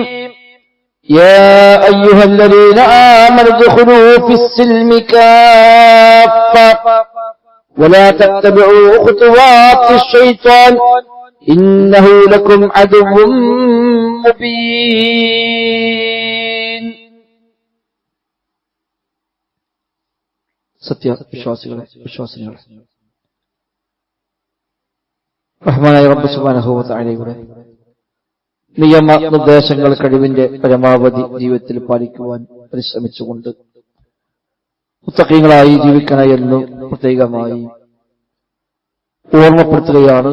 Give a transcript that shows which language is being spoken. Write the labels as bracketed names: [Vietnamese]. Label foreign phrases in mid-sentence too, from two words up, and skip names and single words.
[Arabic] يا أيها الذين آمنوا ادخلوا في السلم كافة ولا تتبعوا خطوات الشيطان إنه لكم عدو مبين. [Malayalam] സത്യവിശ്വാസികളെ റഹ്മാനായ റബ്ബ് [Arabic] سبحانه وتعالى [Malayalam] നിയമ നിർദ്ദേശങ്ങൾ കഴിവിന്റെ പരമാവധി ജീവിതത്തിൽ പാലിക്കുവാൻ പരിശ്രമിച്ചുകൊണ്ട് മുത്തഖീങ്ങളായി ജീവിക്കണമെന്ന് പ്രത്യേകമായി ഓർമ്മപ്പെടുത്തുകയാണ്.